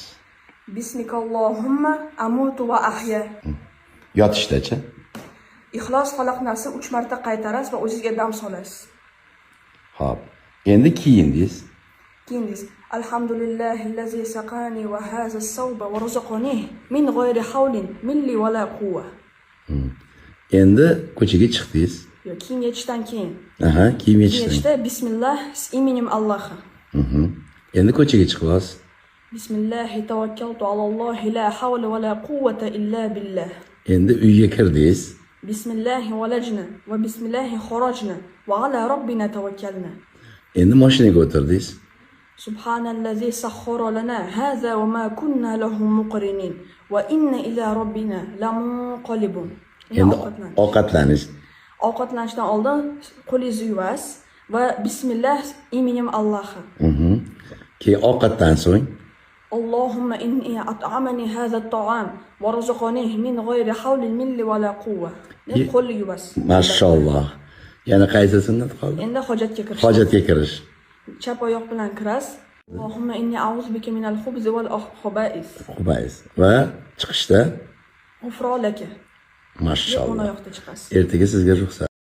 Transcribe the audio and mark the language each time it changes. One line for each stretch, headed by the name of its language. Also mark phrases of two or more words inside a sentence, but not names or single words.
Arabic: باسمك اللهم أموت وأحيا.
Uzbek: Yotishdachi? Ixlos Falaq Nasr 3 marta qaytarasiz va o'zingizga dam solasiz. Xo'p. Endi kiyindingiz.
Arabic: Keyingiz الحمد لله الذي سقاني وهذا الثوب ورزقني من غير حول مني ولا قوة.
Uzbek: Endi ko'chaga chiqdingiz. Yo, kiyim yechishdan keyin. Aha, kiyim yechishdan. Yechishda bismillah imenim Allohga. Endi ko'chaga chiqibsiz.
Arabic: بسم الله توكلت على الله لا حول ولا قوة إلا بالله.
Uzbek: Endi uyga kirdingiz.
Arabic: بسم الله ولجنا وبسم الله خرجنا وعلى ربنا توكلنا.
Uzbek: Endi mashinaga o'tirdingiz.
Arabic: سبحان الذي سخر لنا هذا وما كنا له مقرنين وإنا إلى ربنا لمنقلبون.
Uzbek: Endi ovqatlanish. Ovqatlanishdan oldin qo'lingizni yuvasiz va bismillah imenim Allohga. Keyin ovqatdan so'ng
Arabic: اللهم إني أطعمني هذا الطعام ورزقني من غير حول مني ولا قوة.
Uzbek: Deb qo'lni yuvasiz. Mashalloh. Yana qaysi sunnat qoldi? Endi hojatga kirish. Hojatga kirish. Chap oyoq bilan kirasiz.
Arabic: اللهم إني أعوذ بك من الخبث والخبائث.
Uzbek: Khaba'is. Va chiqishda G'ufronaka. mashalloh. O'ng oyoqda chiqasiz. Ertaga sizga ruxsat.